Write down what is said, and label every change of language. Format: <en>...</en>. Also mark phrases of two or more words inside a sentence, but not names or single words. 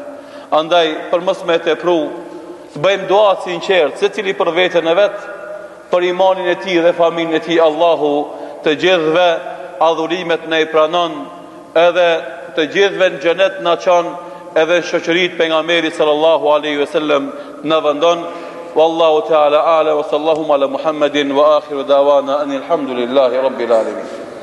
<sq>Andaj për mos me tepru, të bëjmë dua sinqert, secili për veten e vet, për imanin e tij dhe familjen e tij. Allahu të gjithëve adhurimet në i pranon, edhe të gjithëve në xhenet na çon, edhe shoqëritë pejgamberit</sq> <ar>صلى الله عليه وسلم</ar> <sq>na vendon.</sq> <ar>والله تعالى أعلم وصلى الله على محمد وآخر دعوانا أن الحمد لله رب العالمين.</ar>